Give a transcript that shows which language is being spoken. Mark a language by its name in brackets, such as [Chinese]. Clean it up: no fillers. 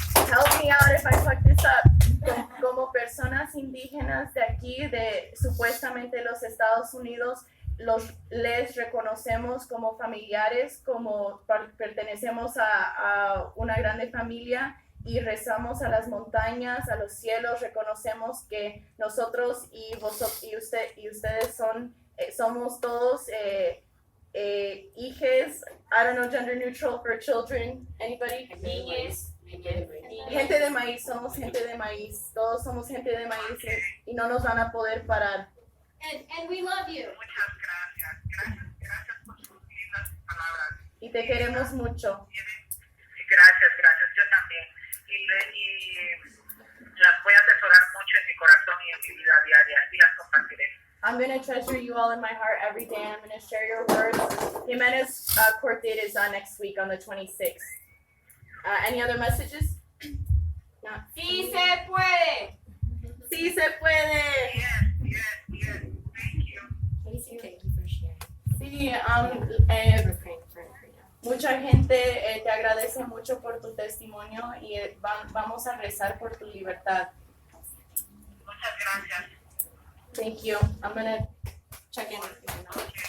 [English] Help me out if I fuck this up. [Spanish] Como personas indígenas de aquí, de supuestamente los Estados Unidos, les reconocemos como familiares, como pertenecemos a una grande familia y rezamos a las montañas, a los cielos, reconocemos que nosotros y ustedes somos todos hijes, [English] I don't know, gender neutral for children, anybody? [Spanish] Niñes. Gente de maíz, somos gente de maíz, todos somos gente de maíz y no nos van a poder parar. [English] And we love you. [Spanish] Muchas gracias. Gracias por sus lindas palabras. Y te queremos mucho. Gracias, yo también. Y las voy a atesorar mucho en mi corazón y en mi vida diaria y las compartiré. I'm going to treasure you all in my heart every day. I'm going to share your words. [English] Jimena's court date is next week on the 26th. Any other messages? No. [Spanish] Sí se puede. Sí se puede. [English] Yes. Thank you. Thank you for sharing. [Spanish] Sí, [English] We're praying for it right now. [Spanish] mucha gente te agradece mucho por tu testimonio y vamos a rezar por tu libertad. Muchas gracias. [English] Thank you. I'm going to check in with you now.